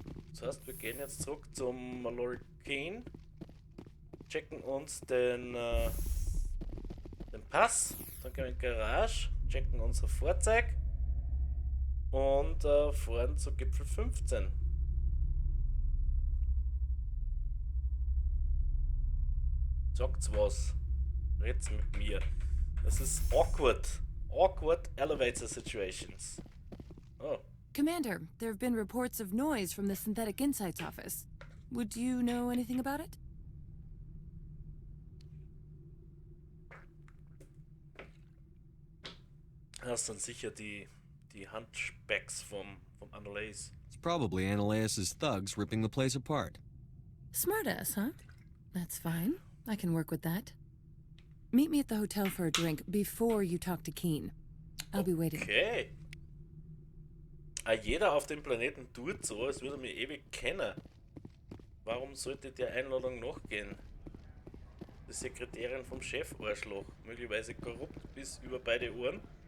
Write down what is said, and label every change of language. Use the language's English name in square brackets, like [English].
[German] Das heißt, wir gehen jetzt zurück zum Malorikane. Checken uns den Pass, dann gehen wir in die Garage, checken unser Fahrzeug und fahren zu Gipfel 15. Sagt's was, red's mit mir. Das ist [English] awkward elevator situations. Commander, there have been reports of noise from the Synthetic Insights office. Would you know anything about it? [German] Das sind sicher die Hunchbacks vom Annalise. [English] It's probably Ananias's thugs ripping the place apart. Smartass, huh? That's fine. I can work with that. Meet me at the hotel for a drink before you talk to Keen. I'll be waiting. Okay. [German] Jeder auf dem Planeten tut so, als würde er mich ewig kennen. Warum sollte der Einladung nachgehen? Die Sekretärin vom Chef Arschloch. Möglicherweise korrupt bis über beide Ohren.